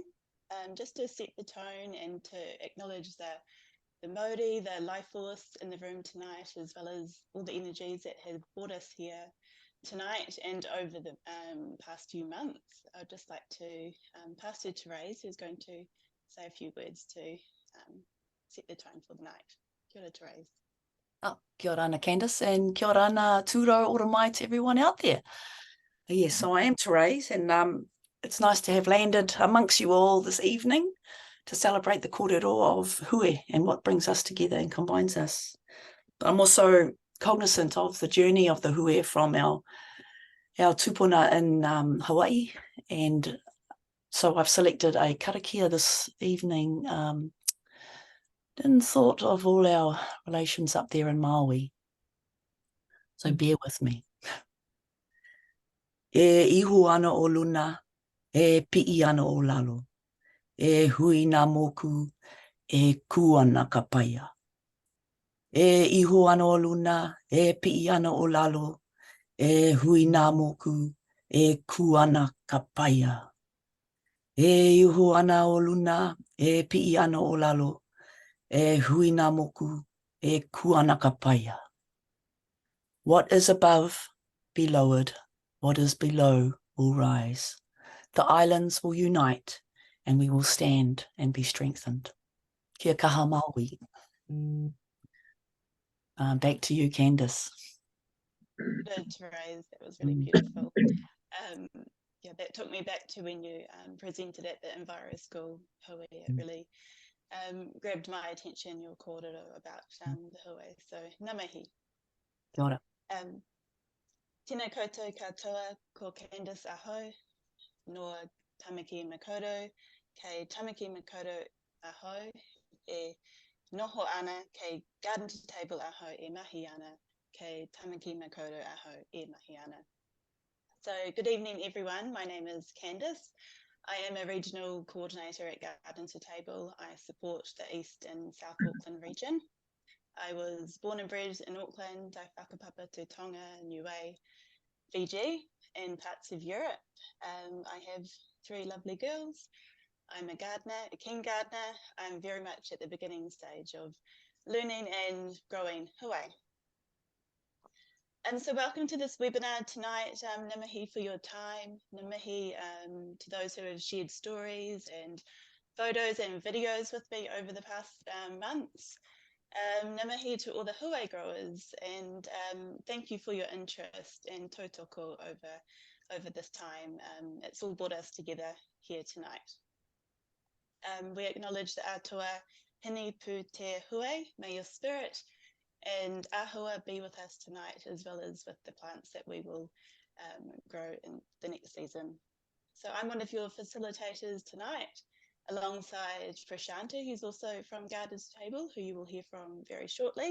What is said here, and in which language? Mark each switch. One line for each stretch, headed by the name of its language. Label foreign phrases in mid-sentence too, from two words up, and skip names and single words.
English: Just to set the tone and to acknowledge the Māori, the life force in the room tonight, as well as all the energies that have brought us here tonight and over the past few months. I'd just like to pass to Therese, who's going to say a few words to set the tone for the night.
Māori: Kia ora, Therese. Oh, kia ora ana, Candace, and kia ora ana tūro ora mai
English: to everyone out there. Yes, so I am Therese, and it's nice to have landed amongst you all this evening to celebrate the kōrero of Hue and what brings us together and combines us. But I'm also cognizant of the journey of the Hue from our tupuna in Hawaii, and so I've selected a karakia this evening in thought of all our relations up there in Maui. So bear with me.
Hawaiian: E ihu ana o luna, e pi'i ana o lalo, e hui nā moku, e ku ana ka paia. E ihu ana o luna, e pi'i ana o lalo, e hui nā moku, e ku ana ka paia. E ihu ana o luna, e pi'i ana o lalo, e hui nā moku, e ku ana ka paia.
English: What is above be lowered, what is below will rise. The islands will unite and we will stand and be strengthened.
Māori: Kia kaha Māui.
English: Back to you, Candace. Good, Therese, that was really beautiful. Yeah, that took me back to when you presented at the Enviro School, Hue. It really grabbed my attention, your kōrero about the Hue. So,
Māori: ngā mihi. Kia ora. Tēnā koutou katoa ko Candace aho, no Tāmaki Makaurau, kei Tāmaki Makaurau aho, e noho ana, kei garden to table aho, e mahi ana, kei Tāmaki Makaurau aho, e mahi ana.
English: So good evening, everyone. My name is Candace. I am a regional coordinator at Garden to Table. I support the East and South Auckland region. I was born and bred in Auckland. I whakapapa to Tonga, Niue, Fiji, and parts of Europe. I have 3 lovely girls. I'm a gardener, a keen gardener. I'm very much at the beginning stage of learning and growing Hue. So welcome to this webinar tonight.
Māori: Ngā mihi
English: for your time.
Māori: Ngā mihi
English: to those who have shared stories and photos and videos with me over the past months.
Māori: Ngā mihi
English: to all the Hue growers, and thank you for your interest and tautoko over this time. It's all brought us together here tonight. We acknowledge the
Māori: atua hini pu te Hue,
English: may your spirit and ahua be with us tonight, as well as with the plants that we will grow in the next season. So I'm one of your facilitators tonight, alongside Prashanti, who's also from Garden to Table, who you will hear from very shortly.